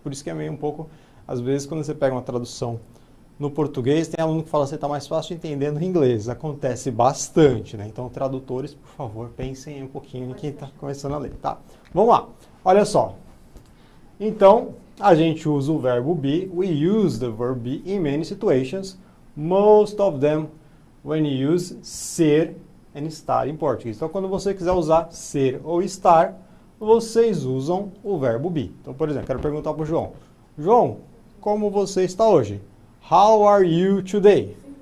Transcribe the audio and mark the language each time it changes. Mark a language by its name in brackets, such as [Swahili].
[Portuguese] Por isso que é meio um pouco, às vezes, quando você pega uma tradução no português, tem aluno que fala assim, está mais fácil entender no inglês. Acontece bastante, né? Então, tradutores, por favor, pensem um pouquinho em quem está começando a ler, tá? Vamos lá. Olha só. Então, a gente usa o verbo be. [English] We use the verb be in many situations. Most of them when you use ser and estar [Portuguese] em português. Então, quando você quiser usar ser ou estar, vocês usam o verbo be. Então, por exemplo, quero perguntar para o João. João, como você está hoje? [English] How are you today?